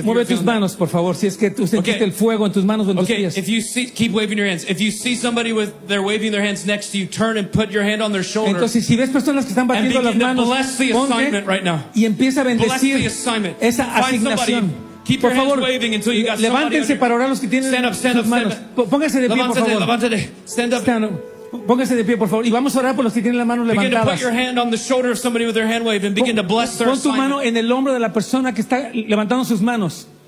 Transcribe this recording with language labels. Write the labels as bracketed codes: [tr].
[es] Mueve tus manos, por favor, si es que tú sentiste el fuego en tus manos o en tus pies. [en] If you see, keep waving your hands. If you see somebody with they're waving their hands next to you, turn and put your hand on their shoulder. [es] Entonces, si ves personas que están batiendo las manos, [en] bless the assignment right now. [es] Y empieza a bendecir esa asignación. [en] Keep your hands waving until you got somebody. [es] Levántense para orar los que tienen sus manos. Póngase de pie, por favor. Levántate. [en] Stand up. Stand up. [es] Póngase de pie, por favor, y vamos a orar por los que tienen la mano levantada. [en] Put your hand on the shoulder of somebody with their hand wave and begin to bless their assignment. [es] Pon tu mano en el hombro de la persona que está levantando sus manos.